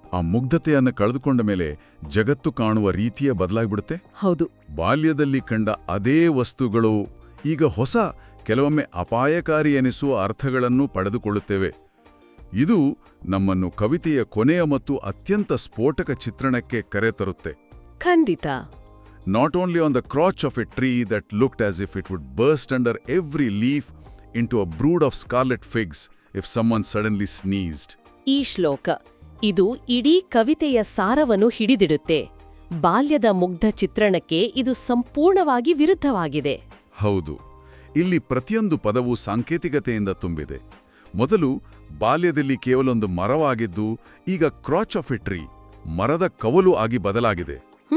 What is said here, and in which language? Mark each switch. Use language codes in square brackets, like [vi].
[kn] ಆ ಮುಗ್ಧತೆಯನ್ನ ಕಳೆದುಕೊಂಡ ಮೇಲೆ ಜಗತ್ತು ಕಾಣುವ ರೀತಿಯ ಬದಲಾಗ್ಬಿಡುತ್ತೆ. ಹೌದು. ಬಾಲ್ಯದಲ್ಲಿ ಕಂಡ ಅದೇ ವಸ್ತುಗಳು ಈಗ ಹೊಸ, ಕೆಲವೊಮ್ಮೆ ಅಪಾಯಕಾರಿ ಎನಿಸುವ ಅರ್ಥಗಳನ್ನು ಪಡೆದುಕೊಳ್ಳುತ್ತೇವೆ. ಇದು ನಮ್ಮನ್ನು ಕವಿತೆಯ ಕೊನೆಯ ಮತ್ತು ಅತ್ಯಂತ ಸ್ಫೋಟಕ ಚಿತ್ರಣಕ್ಕೆ ಕರೆತರುತ್ತೆ. ಖಂಡಿತ. [en] Not only on the crotch of a tree that looked as if it would burst under every leaf into a brood of scarlet figs if someone suddenly sneezed. [kn] ಈ ಶ್ಲೋಕ ಇದು ಇಡೀ ಕವಿತೆಯ ಸಾರವನ್ನು ಹಿಡಿದಿಡುತ್ತೆ. ಬಾಲ್ಯದ ಮುಗ್ಧ ಚಿತ್ರಣಕ್ಕೆ ಇದು ಸಂಪೂರ್ಣವಾಗಿ ವಿರುದ್ಧವಾಗಿದೆ. ಹೌದು. ಇಲ್ಲಿ ಪ್ರತಿಯೊಂದು ಪದವೂ ಸಾಂಕೇತಿಕತೆಯಿಂದ ತುಂಬಿದೆ. ಮೊದಲು ಬಾಲ್ಯದಲ್ಲಿ ಕೇವಲೊಂದು ಮರವಾಗಿದ್ದು ಈಗ [en] crotch of a tree, [kn] ಮರದ ಕವಲು ಆಗಿ ಬದಲಾಗಿದೆ.